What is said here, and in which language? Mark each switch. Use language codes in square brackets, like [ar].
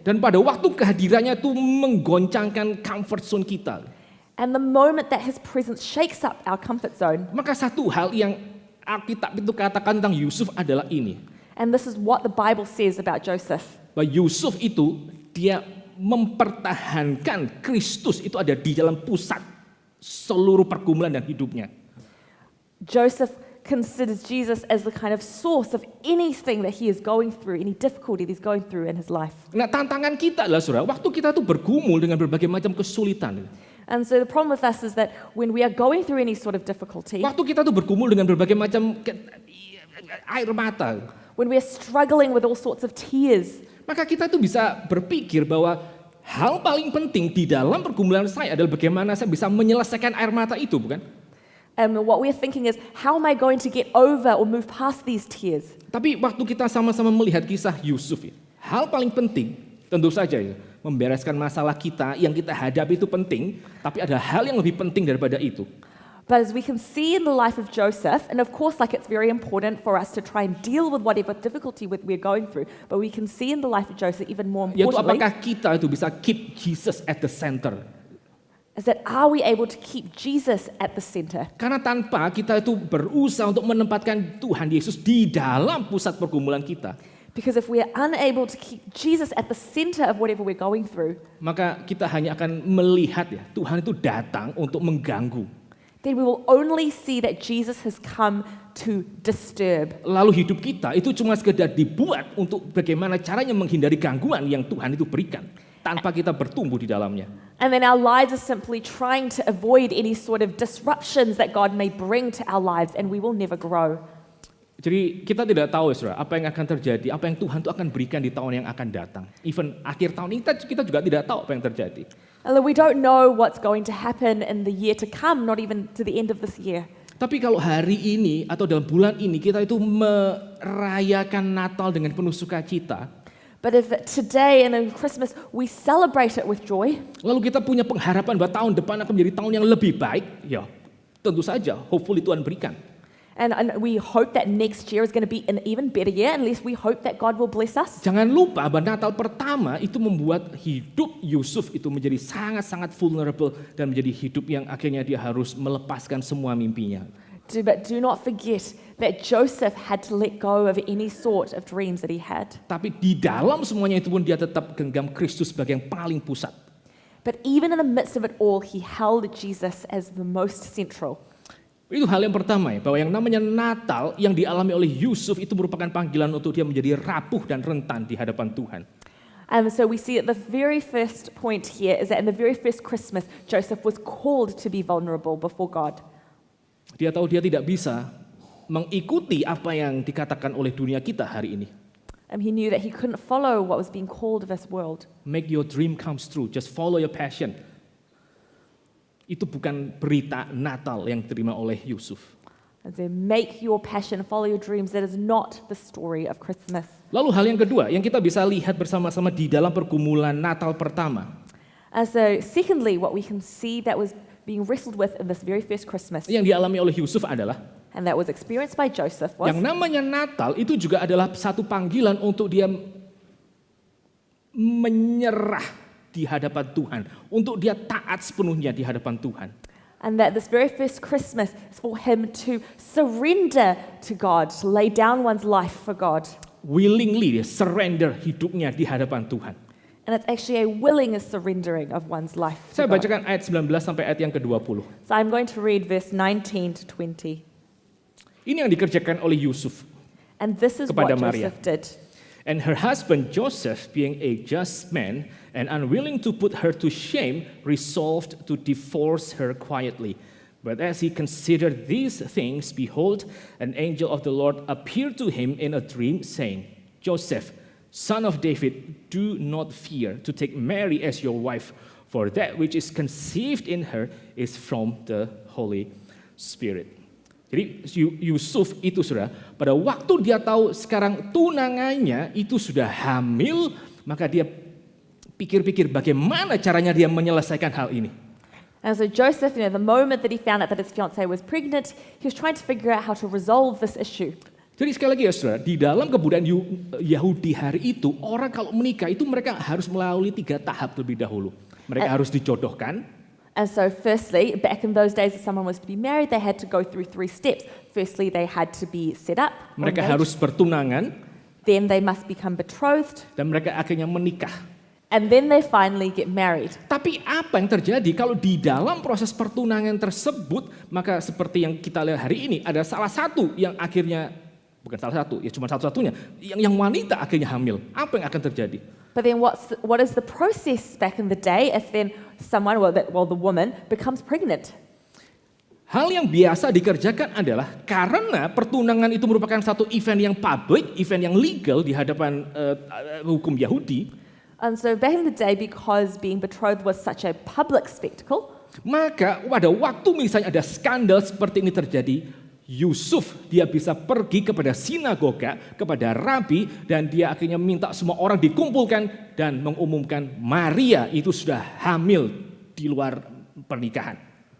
[id] Dan pada waktu kehadirannya itu menggoncangkan comfort zone kita. [en] and the moment that His presence shakes up our comfort zone, [id] Maka satu hal yang Alkitab itu katakan tentang Yusuf adalah ini. [en] and this is what the Bible says about Joseph, [id] Bahwa Yusuf itu dia mempertahankan Kristus itu ada di dalam pusat seluruh pergumulan dan hidupnya. [en] Joseph considers Jesus as the kind of source of anything that he is going through, any difficulty that he's going through in his life. [id] Nah, tantangan kita adalah saudara, waktu kita tuh bergumul dengan berbagai macam kesulitan. [en] And so the problem with us is that when we are going through any sort of difficulty, [id] Waktu kita tuh bergumul dengan berbagai macam air mata, [en] when we are struggling with all sorts of tears, [id] maka kita tuh bisa berpikir bahwa hal paling penting di dalam pergumulan saya adalah bagaimana saya bisa menyelesaikan air mata itu, bukan? [en] and what we're thinking is, how am I going to get over or move past these tears? [id] Tapi waktu kita sama-sama melihat kisah Yusuf, hal paling penting tentu saja ya, membereskan masalah kita yang kita hadapi itu penting, tapi ada hal yang lebih penting daripada itu. [en] But as we can see in the life of Joseph, and of course, it's very important for us to try and deal with whatever difficulty we're going through, but we can see in the life of Joseph even more [id] Yaitu [en] importantly, [id] apakah kita itu bisa [en] keep Jesus at the center? is that are we able to keep Jesus at the center? [id] Karena tanpa kita itu berusaha untuk menempatkan Tuhan Yesus di dalam pusat pergumulan kita, [en] Because if we are unable to keep Jesus at the center of whatever we're going through, [id] maka kita hanya akan melihat ya Tuhan itu datang untuk mengganggu. [en] then we will only see that Jesus has come to disturb. [id] Lalu hidup kita itu cuma sekedar dibuat untuk bagaimana caranya menghindari gangguan yang Tuhan itu berikan tanpa kita bertumbuh di dalamnya. [en] And then our lives are simply trying to avoid any sort of disruptions that God may bring to our lives, and we will never grow. [id] Jadi kita tidak tahu saudara, apa yang akan terjadi, apa yang Tuhan itu akan berikan di tahun yang akan datang. Even akhir tahun ini kita juga tidak tahu apa yang terjadi. [en] Although we don't know what's going to happen in the year to come, not even to the end of this year. [id] Tapi kalau hari ini atau dalam bulan ini kita itu merayakan Natal dengan penuh sukacita, [en] But if today and in Christmas we celebrate it with joy, [id] lalu kita punya pengharapan bahwa tahun depan akan menjadi tahun yang lebih baik, ya tentu saja, hopefully Tuhan berikan. [en] and we hope that next year is going to be an even better year, at least we hope that God will bless us. [id] Jangan lupa bahwa Natal pertama itu membuat hidup Yusuf itu menjadi sangat-sangat vulnerable dan menjadi hidup yang akhirnya dia harus melepaskan semua mimpinya. [en] But do not forget that Joseph had to let go of any sort of dreams that he had. [id] Tapi di dalam semuanya itu pun dia tetap genggam Kristus sebagai yang paling pusat. [en] But even in the midst of it all, he held Jesus as the most central. [id] Itu hal yang pertama ya, bahwa yang namanya Natal yang dialami oleh Yusuf itu merupakan panggilan untuk dia menjadi rapuh dan rentan di hadapan Tuhan. [en] So we see at the very first point here is that in the very first Christmas, Joseph was called to be vulnerable before God. [id] Dia tahu dia tidak bisa mengikuti apa yang dikatakan oleh dunia kita hari ini. [en] He knew that he couldn't follow what was being called of this world. Make your dream comes true, just follow your passion. [id] Itu bukan berita Natal yang diterima oleh Yusuf. [en] And so make your passion, follow your dreams. That is not the story of Christmas. [id] Lalu hal yang kedua yang kita bisa lihat bersama-sama di dalam pergumulan Natal pertama. [en] So secondly, what we can see that was being wrestled with in this very first Christmas, [id] Yang dialami oleh Yusuf adalah [en] and that was experienced by Joseph, was [id] yang namanya Natal itu juga adalah satu panggilan untuk dia menyerah di hadapan Tuhan, untuk dia taat sepenuhnya di hadapan Tuhan. [en] and that this very first Christmas is for him to surrender to God, to lay down one's life for God. [id] Willingly dia surrender hidupnya di hadapan Tuhan. [en] And it's actually a willing surrendering of one's life to [id] Saya [en] God. [id] bacakan ayat 19 sampai ayat yang ke-20. [en] So I'm going to read verse 19 to 20. [id] Ini yang dikerjakan oleh Yusuf. [en] And this is [id] Kepada [en] what [id] Maria. [en] Joseph did. And her husband Joseph, being a just man and unwilling to put her to shame, resolved to divorce her quietly. But as he considered these things, behold, an angel of the Lord appeared to him in a dream, saying, Joseph, son of David, do not fear to take Mary as your wife, for that which is conceived in her is from the Holy Spirit. [id] Jadi Yusuf itu saudara, pada waktu dia tahu sekarang tunangannya itu sudah hamil, maka dia pikir-pikir bagaimana caranya dia menyelesaikan hal ini. [en] And so Joseph, the moment that he found out that his fiancée was pregnant, he was trying to figure out how to resolve this issue. [id] Jadi sekali lagi ya saudara, di dalam kebudayaan Yahudi hari itu, orang kalau menikah itu mereka harus melalui 3 tahap terlebih dahulu. Mereka harus dijodohkan. [en] And so firstly, back in those days, if someone was to be married, they had to go through 3 steps. Firstly, they had to be set up. [id] Mereka [en] engaged. [id] harus bertunangan, [en] Then they must become betrothed. [id] dan mereka akhirnya menikah. [en] And then they finally get married. [id] Tapi apa yang terjadi kalau di dalam proses pertunangan tersebut, maka seperti yang kita lihat hari ini, ada salah satu yang akhirnya, bukan salah satu, ya cuma satu-satunya, yang wanita akhirnya hamil. Apa yang akan terjadi? [en] But then what is the process back in the day if then someone, the woman, becomes pregnant? [id] Hal yang biasa dikerjakan adalah karena pertunangan itu merupakan satu event yang public, event yang legal di hadapan hukum Yahudi. [en] And so back in the day, because being betrothed was such a public spectacle, [id] Maka pada waktu misalnya ada skandal seperti ini terjadi, Yusuf dia bisa pergi kepada sinagoga, kepada rabi, dan dia akhirnya minta semua orang dikumpulkan dan mengumumkan Maria itu sudah hamil di luar pernikahan.